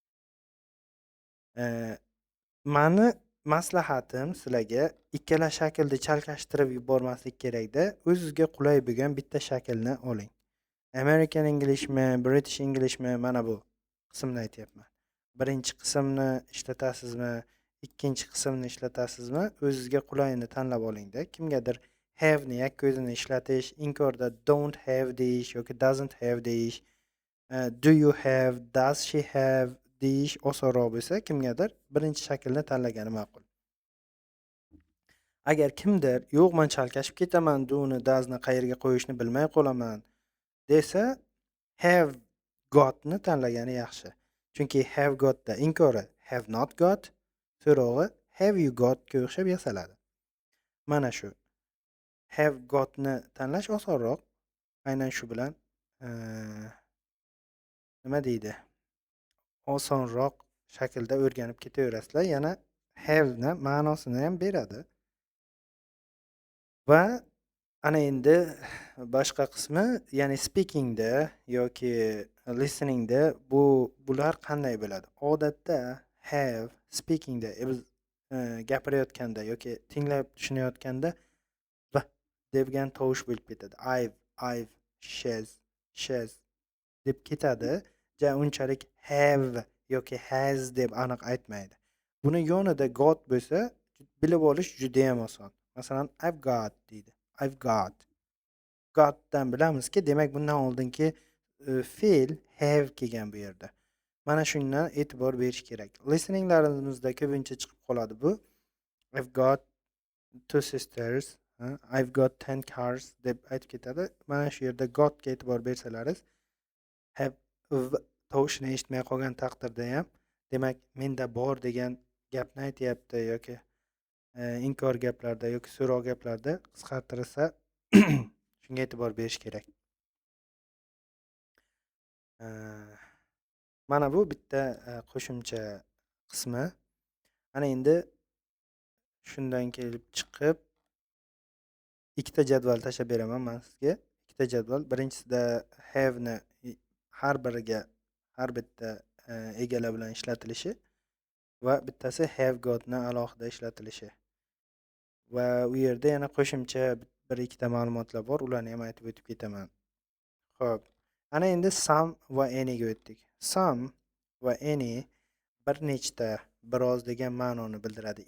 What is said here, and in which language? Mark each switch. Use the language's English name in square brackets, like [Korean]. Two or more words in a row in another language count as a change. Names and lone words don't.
[Uzbek] Mani maslahatim sizlarga ikkala shaklni chalkashtirib yubormaslik kerakda, o'zingizga qulay bo'lgan bitta shaklni oling. [English] American Englishmi, British Englishmi, [Uzbek] mana bu qismni aytyapman. Birinchi qismni ishlatasizmi, ikkinchi qismni ishlatasizmi, o'zingizga qulayini tanlab olingda. Kimgadir have ni yakka o'zini ishlatish, inkorda [English] don't have [Uzbek] deyish yoki [English] doesn't have [Uzbek] deyish, [English] do you have, does she have [Uzbek] deyish osonroq bo'lsa, kimgadir birinchi shaklni tanlagani ma'qul. Agar kimdir yo'q, men chalkashib ketaman, [English] do'ni, doesni [Uzbek] qayerga qo'yishni bilmay qolaman desa, [English] have got [Uzbek] ni tanlagani yaxshi. Chunki [English] have got [Uzbek] da inkori [English] have not got, [Uzbek] so'rog'i [English] have you got [Uzbek] ga o'xshab yasaladi. Mana shu [English] have got [Uzbek] ni tanlash osonroq. Aynan shu bilan nima deydi? Osonroq shaklda o'rganib ketaverasizlar. Yana have ni ma'nosini ham beradi. Va ana endi boshqa qismi, ya'ni speakingda yoki listeningda bular qanday bo'ladi? Odatda have speakingda biz gapirayotganda yoki tinglab tushunayotganda va degan tovush bo'lib ketadi. [English] I've, she's [Uzbek] deb ketadi. Unchalik have yoki has deb aniq aytmaydi. Buni yonida got bo'lsa, bilib olish juda ham oson. Masalan, [English] I've got deydi. I've got. [Uzbek] Gotdan bilamizki, demak bundan oldingi fe'l have kelgan bu yerda. Mana shundan e'tibor berish kerak. Listeninglarimizda ko'pincha chiqib qoladi bu. [English] I've got two sisters, I've got 10 cars [Uzbek] deb aytib ketadi. Mana shu yerda got ga e'tibor bersalaringiz, have tovushini eshitmay qolgan taqdirda ham, demak menda bor degan gapni aytyapti yoki inkor gaplarda yoki so'roq gaplarda qisqartirsa shunga e'tibor berish kerak. Mana bu bitta qo'shimcha qismi. Ana endi Shundan kelib chiqib ikkita jadval tashlab beraman men sizga. Ikkita jadval. Birinchisida have ni har biriga har bitta egalar bilan ishlatilishi va bittasi [English] have got [Uzbek] ni alohida ishlatilishi. Va u yerda yana qo'shimcha bir ikkita ma'lumotlar bor. Ularni ham aytib o'tib ketaman. Xo'p. Ana endi some va any ga o'tdik. Some va any bir nechta, biroz degan ma'noni bildiradi.